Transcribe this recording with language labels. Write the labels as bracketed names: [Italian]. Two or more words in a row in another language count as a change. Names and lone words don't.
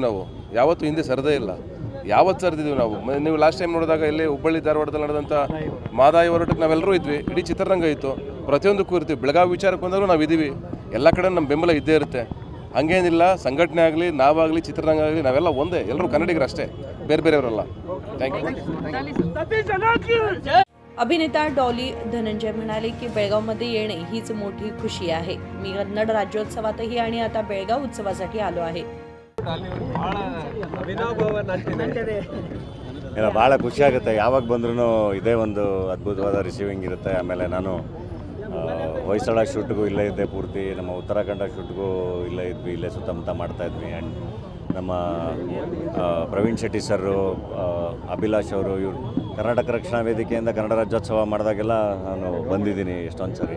[Kannada] ನಾವು ಯಾವತ್ತೂ ಹಿಂದೆ ಸರದೇ ಇಲ್ಲ, ಯಾವತ್ತು ಸರಿದಿದ್ದೀವಿ ನಾವು. ನೀವು [English] last time [Kannada] ನೋಡಿದಾಗ ಇಲ್ಲಿ ಹುಬ್ಬಳ್ಳಿ ಧಾರವಾಡದಲ್ಲಿ ನಡೆದಂಥ ಮಾದಾಯಿ ಹೋರಾಟಕ್ಕೆ ನಾವೆಲ್ಲರೂ ಇದ್ವಿ. ಇಡೀ ಚಿತ್ರರಂಗ ಇತ್ತು, ಪ್ರತಿಯೊಂದಕ್ಕೂ ಇರ್ತೀವಿ. ಬೆಳಗಾವಿ ವಿಚಾರಕ್ಕೆ ಬಂದಾಗ ನಾವು ಇದ್ದೀವಿ. ಎಲ್ಲ ಕಡೆ ನಮ್ಮ ಬೆಂಬಲ ಇದ್ದೇ ಇರುತ್ತೆ. ಹಂಗೇನಿಲ್ಲ, ಸಂಘಟನೆ ಆಗಲಿ, ನಾವಾಗಲಿ, ಚಿತ್ರರಂಗ ಆಗಲಿ, ನಾವೆಲ್ಲ ಒಂದೇ. ಎಲ್ಲರೂ ಕನ್ನಡಿಗರು ಅಷ್ಟೇ, ಬೇರೆ ಬೇರೆಯವರಲ್ಲ. [English] thank you. [Marathi] अभिनेता डॉली धनंजय म्हणाले की बेळगावमध्ये येणे हीच मोठी खुशी आहे. मी कन्नड राज्योत्सवातही आणि आता बेळगाव उत्सवासाठी आलो आहे. [Kannada] ಇಲ್ಲ, ಭಾಳ ಖುಷಿಯಾಗುತ್ತೆ. ಯಾವಾಗ ಬಂದ್ರೂ ಇದೇ ಒಂದು ಅದ್ಭುತವಾದ ರಿಸೀವಿಂಗ್ ಇರುತ್ತೆ. ಆಮೇಲೆ ನಾನು ಹೊಯ್ಸಳ ಶೂಟ್ಗೂ ಇಲ್ಲೇ ಇದ್ದೆ ಪೂರ್ತಿ. ನಮ್ಮ ಉತ್ತರಾಖಂಡ ಶೂಟ್ಗೂ ಇಲ್ಲೇ ಇದ್ವಿ, ಇಲ್ಲೇ ಸುತ್ತಮುತ್ತ ಮಾಡ್ತಾಯಿದ್ವಿ. ಆ್ಯಂಡ್ ನಮ್ಮ ಪ್ರವೀಣ್ ಶೆಟ್ಟಿ ಸರು, ಅಭಿಲಾಷ್ ಅವರು, ಇವರು ಕರ್ನಾಟಕ ರಕ್ಷಣಾ ವೇದಿಕೆಯಿಂದ ಕನ್ನಡ ರಾಜ್ಯೋತ್ಸವ ಮಾಡಿದಾಗೆಲ್ಲ ನಾನು ಬಂದಿದ್ದೀನಿ ಎಷ್ಟೊಂದು ಸರಿ.